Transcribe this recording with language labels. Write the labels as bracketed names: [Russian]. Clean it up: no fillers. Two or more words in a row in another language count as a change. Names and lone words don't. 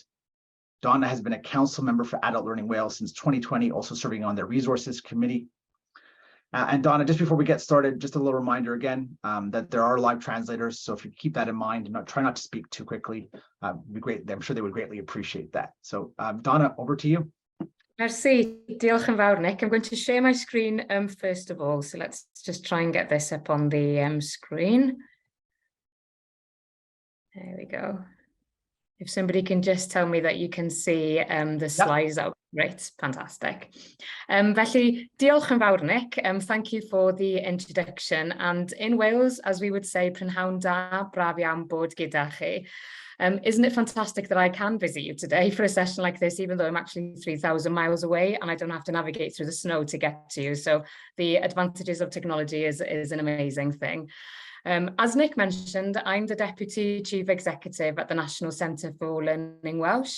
[English] Donna has been a council member for Adult Learning Wales since 2020, also serving on their resources committee. And Donna, just before we get started, just a little reminder again that there are live translators. So if you keep that in mind and try not to speak too quickly, it'd be great. I'm sure they would greatly appreciate that. So Donna, over to you. [Welsh] Merci, diolch yn fawr, Nick. [English] I'm going to share my screen first of all. So let's just try and get this up on the screen. There we go. If somebody can just tell me that you can see the slides, that would be great, fantastic. [Welsh] Felly, diolch yn fawr, Nick. [English] Thank you for the introduction. And in Wales, as we would say, [Welsh] prynhawn da, braf iawn bod gyda chi. [English] Isn't it fantastic that I can visit you today for a session like this, even though I'm actually 3,000 miles away and I don't have to navigate through the snow to get to you. So the advantages of technology is an amazing thing. As Nick mentioned, I'm the Deputy Chief Executive at the National Centre for Learning Welsh.